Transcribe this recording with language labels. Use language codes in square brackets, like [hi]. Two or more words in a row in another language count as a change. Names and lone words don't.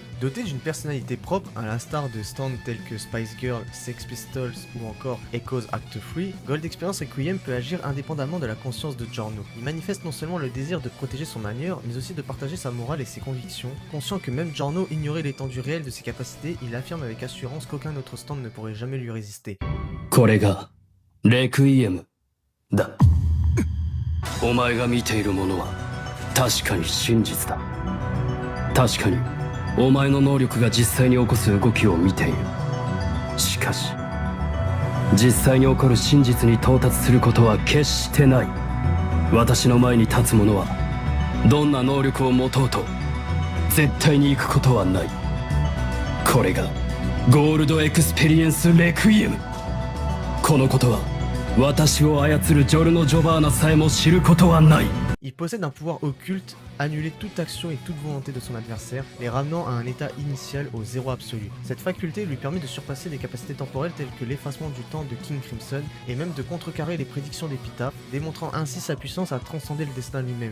[fr] Doté d'une personnalité propre, à l'instar de stands tels que Spice Girl, Sex Pistols ou encore Echoes Act 3, Gold Experience Requiem peut agir indépendamment de la conscience de Giorno. Il manifeste non seulement le désir de protéger son manière, mais aussi de partager sa morale et ses convictions. Conscient que même Giorno ignorait l'étendue réelle de ses capacités, il affirme avec assurance qu'aucun autre stand ne pourrait jamais lui résister. [ja] これがレクイエムだ。お前が見ているものは確かに真実だ。確かにお前の能力が実際に起こす動きを見ている。しかし実際に起こる真実に到達することは決してない。私の前に立つ者はどんな能力を持とうと絶対に行くことはない。これがゴールドエクスペリエンスレクイエム。このことは私を操るジョルノ・ジョバーナさえも知ることはない。 [fr] Il possède un pouvoir occulte, annuler toute action et toute volonté de son adversaire, les ramenant à un état initial au zéro absolu. Cette faculté lui permet de surpasser des capacités temporelles telles que l'effacement du temps de King Crimson et même de contrecarrer les prédictions d'Epitaph, démontrant ainsi sa puissance à transcender le destin lui-même.